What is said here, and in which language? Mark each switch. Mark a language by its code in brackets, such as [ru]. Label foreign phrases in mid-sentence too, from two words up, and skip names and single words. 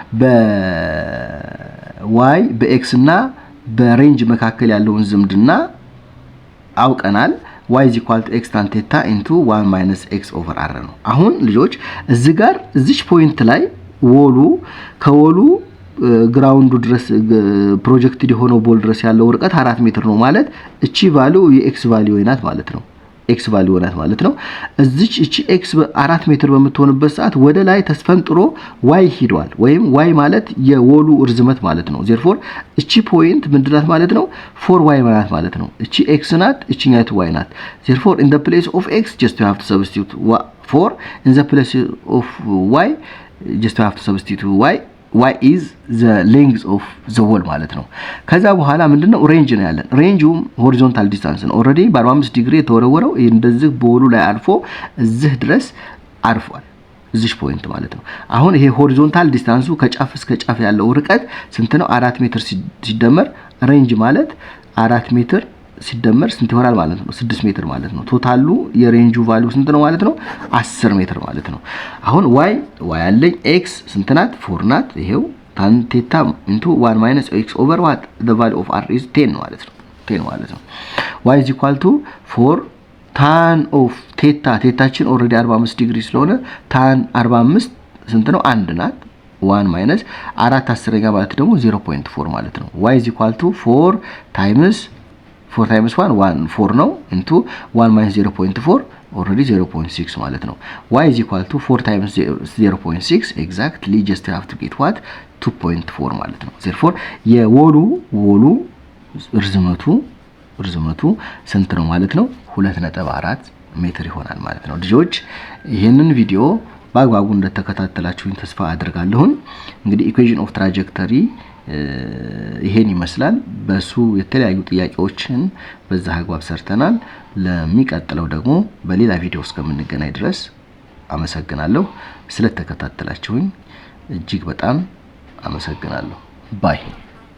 [am] በy በx እና በሬንጅ መካከል ያለውን ዝምድና አውቀናል [en] y is equal to x tan theta into 1 minus x over r [am] ነው አሁን ልጆች እዚህ ጋር እዚች ፖይንት ላይ ከወሉ ግራውንዱ ድረስ ፕሮጀክትድ የሆነው ቦል ድረስ ያለው ርቀት 4 ሜትር ነው ማለት እቺ ቫልዩ የx ቫልዩ ናት ማለት ነው x ቫልዩ ናት ማለት ነው እዚች እቺ x 4 ሜትር በመትሆንበት ሰዓት ወደ ላይ ተስፈንጥሮ y ሄዷል ወይም y ማለት የወሉ ርዝመት ማለት ነው therefore እቺ ፖይንት ምንድናት ማለት ነው 4y ማለት ነው እቺ x ናት እቺኛቱ y ናት [en] therefore in the place of x just you have to substitute 4 in the place of y just you have to substitute y is the length of the wall [am] ማለት ነው ከዛ በኋላ ምንድነው ሬንጅ ነው ያለን ሬንጁም [en] horizontal distance [am] ነው ኦሬዲ በ45 ዲግሪ የተወረወረው እንደዚህ ቦሉ ላይ አልፎ እዚህ ድረስ አርፏል እዚህ ፖይንት ማለት ነው አሁን ይሄ [en] horizontal distance [am] ከጫፍ እስከ ጫፍ ያለው ርቀት ስንት ነው 4 ሜትር ሲደመር ሬንጅ ማለት 4 ሜትር ሲደመር ስንት ይሆናል ማለት ነው? 6 ሜትር ማለት ነው። ቶታሉ የሬንጁ ቫልዩ ስንት ነው ማለት ነው? 10 ሜትር ማለት ነው። አሁን y አለኝ x ስንት ናት? 4 ናት። ይሄው [en] tan theta into 1 minus x over what the value of r is 10 [am] ማለት ነው። 10 ማለት ነው። [en] y is equal to 4 tan of theta [am] ቴታችን ኦሬዲ 45 ዲግሪ ስለሆነ tan 45 ስንት ነው? 1 ናት። 1 minus 4 10ኛ ማለት ደግሞ 0.4 ማለት ነው። [en] y is equal to 4 times 1 4 [am] ነው [en] into 1 minus 0.4 already 0.6 [am] ማለት ነው። [en] y is equal to 4 times 0.6 exactly just have to get what 2.4 [am] ማለት ነው። therefore የወሉ ርዝመቱ ስንት ነው ማለት ነው? 2.4 ሜትር ይሆናል ማለት ነው። ልጆች ይሄንን ቪዲዮ በአግባቡ እንደተከታተላችሁኝ ተስፋ አድርጋለሁ። እንግዲህ [en] equation of trajectory [am] ይሄን ይመስላል። በሱ የተለያዩ ጥያቄዎችን በዛ አግባብ ሰርተናል። ለሚቀጥለው ደግሞ በሌላ ቪዲዮ እስከምንገናኝ ድረስ አመሰግናለሁ። ስለተከታተላችሁኝ እጅግ በጣም አመሰግናለሁ። ባይ